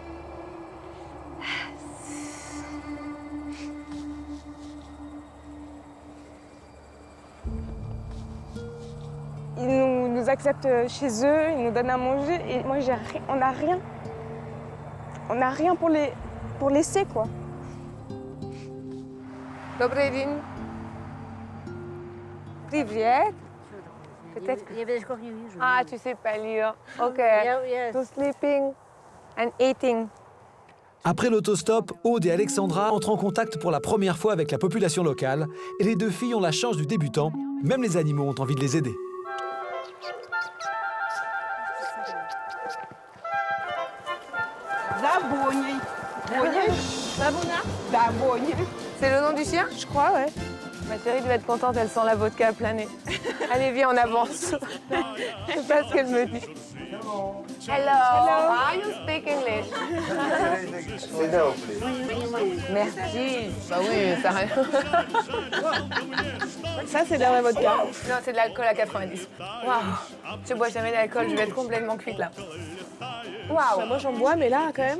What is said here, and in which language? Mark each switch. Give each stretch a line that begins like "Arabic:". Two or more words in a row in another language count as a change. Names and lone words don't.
French: Ils nous acceptent chez eux, ils nous donnent à manger et moi, on n'a rien. On n'a rien pour laisser, quoi.
Russian: Добрый день. Привет.
French: Peut-être. Ah, tu sais pas lire. OK.
English: So sleeping and eating.
French: Après l'autostop, Aude et Alexandra entrent en contact pour la première fois avec la population locale et les 2 filles ont la chance du débutant. Même les animaux ont envie de les aider. C'est le nom du chien? Je crois, ouais. Ma chérie devait être contente, elle sent la vodka à planer. Allez, viens, on avance. C'est pas ce qu'elle me dit.
English: Hello. How you speak English?
French: Merci. Bah oui, ça rien. Ça, c'est de la vraie vodka. Non, c'est de l'alcool à 90. Waouh. Je bois jamais d'alcool, je vais être complètement cuite là. Waouh. Moi, j'en bois, mais là, quand même.